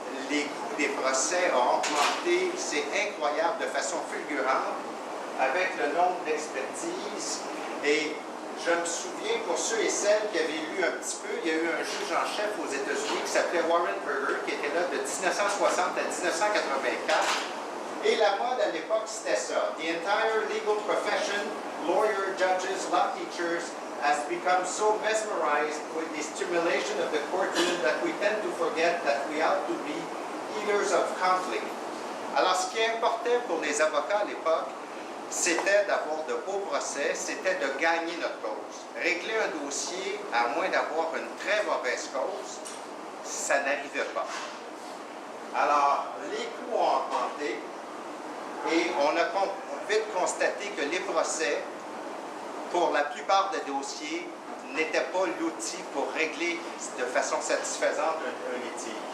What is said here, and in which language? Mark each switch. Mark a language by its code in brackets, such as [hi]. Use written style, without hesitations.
[fr] Les coûts des procès ont augmenté, c'est incroyable, de façon fulgurante, avec le nombre d'expertises. Et je me souviens, pour ceux et celles qui avaient lu un petit peu, il y a eu un juge en chef aux États-Unis qui s'appelait Warren Burger, qui était là de 1960 à 1984. Et la mode à l'époque, c'était ça. [en] The entire legal profession, lawyers, judges, law teachers, has become so mesmerized with the stimulation of the courtroom that we tend to forget that we ought to be healers of conflict. [fr] Alors, ce qui importait pour les avocats à l'époque, c'était d'avoir de beaux procès, c'était de gagner notre cause. Régler un dossier, à moins d'avoir une très mauvaise cause, ça n'arrivait pas. Alors, les coûts ont augmenté et on a vite constaté que les procès, pour la plupart des dossiers, n'étaient pas l'outil pour régler de façon satisfaisante un litige.